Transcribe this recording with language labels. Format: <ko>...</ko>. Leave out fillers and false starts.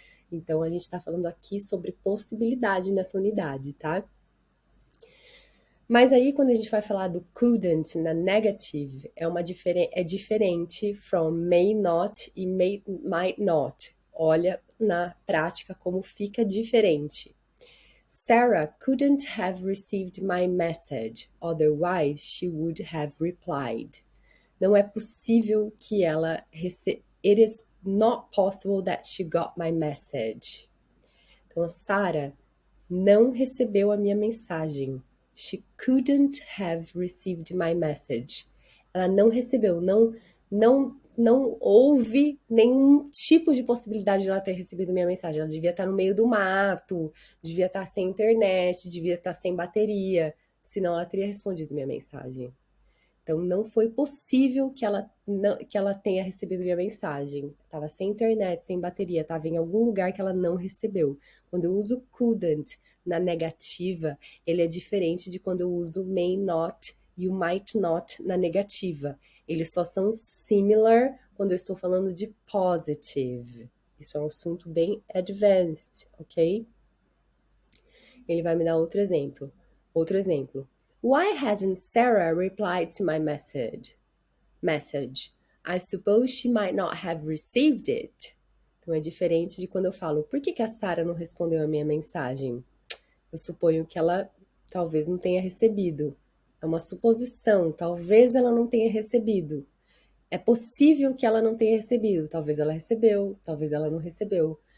<pt>Então, a gente está falando aqui sobre possibilidade nessa unidade, tá? Mas aí, quando a gente vai falar do couldn't na negative, é diferente from may not e might not. Olha na prática como fica diferente.</pt> <en>Sarah couldn't have received my message, otherwise she would have replied.</en> <pt>Não é possível que ela</pt> <en>It is not possible that she got my message.</en> <pt>Então, a Sarah não recebeu a minha mensagem.</pt> <en>She couldn't have received my message.</en> <pt>Ela não recebeu, não houve nenhum tipo de possibilidade de ela ter recebido minha mensagem. Ela devia estar no meio do mato, devia estar sem internet, devia estar sem bateria, senão ela teria respondido minha mensagem. Então não foi possível que ela tenha recebido minha mensagem. Estava sem internet, sem bateria, estava em algum lugar que ela não recebeu. Quando eu uso couldn't na negativa, ele é diferente de quando eu uso may not e o might not na negativa. Eles só são similar quando eu estou falando de positive. Isso é um assunto bem advanced, ok? Ele vai me dar outro exemplo. Outro exemplo.</pt> <en>Why hasn't Sarah replied to my message? I suppose she might not have received it.</en> <pt>Então é diferente de quando eu falo, por que a Sarah não respondeu a minha mensagem? Eu suponho que ela talvez não tenha recebido. É uma suposição, talvez ela não tenha recebido. É possível que ela não tenha recebido. Talvez ela recebeu, talvez ela não recebeu.</pt>